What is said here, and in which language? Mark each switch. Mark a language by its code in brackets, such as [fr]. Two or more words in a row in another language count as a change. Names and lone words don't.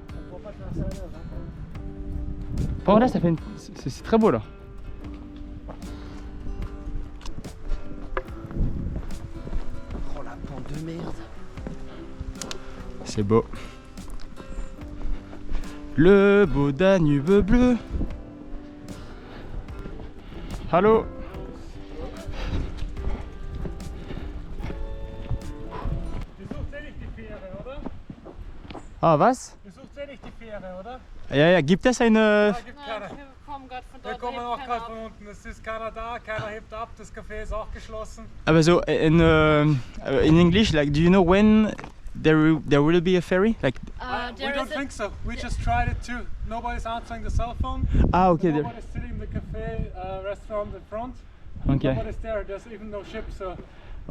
[fr] Par contre là ça fait une... c'est très beau là. Oh la pente de merde. C'est beau. Le beau Danube bleu. [de] Hallo. Ah, was? Du suchst ja nicht die Fähre, oder? Ja, ja, gibt es eine... Ja, gibt keine. Wir kommen gerade von Wir dort. kommen da auch hebt gerade keiner von ab. unten. Es ist keiner da, keiner hebt ab. Das Café ist auch geschlossen. Aber so, [en] in English, like, do you know when there will be a ferry? Like, We There don't is a, think so. We just tried it too. Nobody's answering the cell phone. ah, okay, there. Nobody's sitting in the cafe restaurant in front. Okay, Nobody's there. There's even no ship, so we're